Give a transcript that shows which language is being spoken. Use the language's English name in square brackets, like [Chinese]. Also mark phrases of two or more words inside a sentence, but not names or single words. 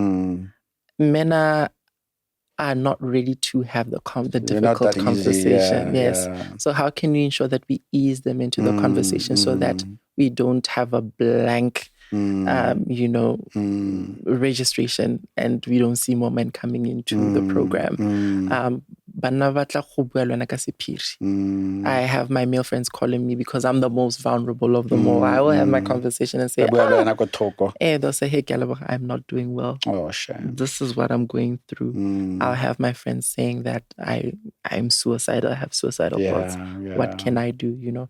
[English] Men are not ready to have the difficult conversation. So how can we ensure that we ease them into the conversation so that we don't have a blank registration and we don't see more men coming into the program? [Tswana] Bana batla go bua le wena ka sephiri. [English] I have my male friends calling me because I'm the most vulnerable of them all. I will have my conversation and say, they'll say, hey, Kealeboga, I'm not doing well. Oh, shame. This is what I'm going through. I'll have my friends saying that I'm suicidal, I have suicidal thoughts. What can I do, you know?